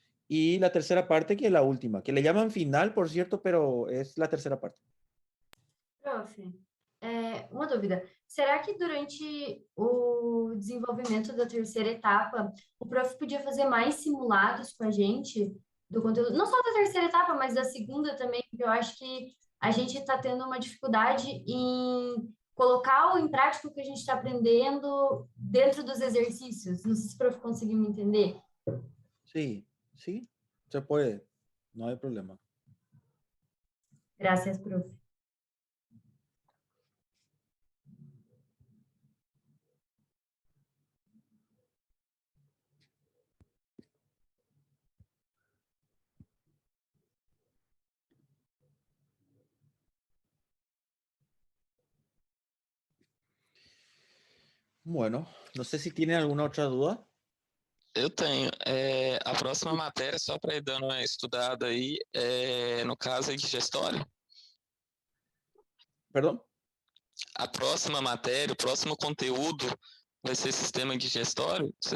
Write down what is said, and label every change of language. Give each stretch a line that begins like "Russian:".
Spanish: Y la tercera parte, que es la última, que le llaman final, por cierto, pero es la tercera parte.
Portuguese: Profe, uma dúvida. Será que durante o desenvolvimento da terceira etapa, o prof podia fazer mais simulados com a gente do conteúdo? Não só da terceira etapa, mas da segunda também, porque eu acho que a gente está tendo uma dificuldade em colocar em prática o que a gente está aprendendo dentro dos exercícios. Não sei se o prof conseguiu me entender.
Spanish: Sí, sí, se puede, no hay problema. Gracias, prof. Bueno, no sé si tienen alguna otra duda.
Portuguese: Eu tenho. A próxima matéria, só para ir dando uma estudada aí, no caso é digestório?
Spanish: Perdón.
Portuguese: A próxima matéria, o próximo conteúdo vai ser sistema digestório?